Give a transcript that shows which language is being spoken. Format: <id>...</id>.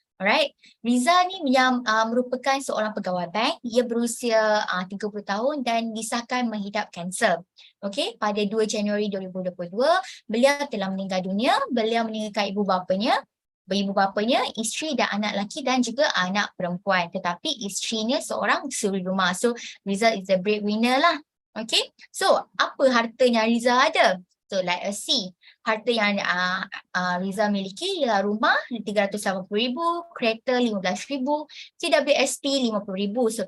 <ms>Alright, Rizal ni yang merupakan seorang pegawai bank. Ia berusia 30 tahun dan disahkan menghidap kanser. Pada 2 Januari 2022, beliau telah meninggal dunia. Beliau meninggalkan ibu bapanya, isteri dan anak lelaki dan juga anak perempuan. Tetapi isterinya seorang suri rumah.</ms> <en>So, Rizal is the breadwinner lah.</en> <ms>So, apa hartanya Rizal ada?</ms> <en>So, let us see.</en> <ms>Harta yang Rizal miliki ialah rumah 380,000, kereta 15,000, CWSP 50,000.</ms>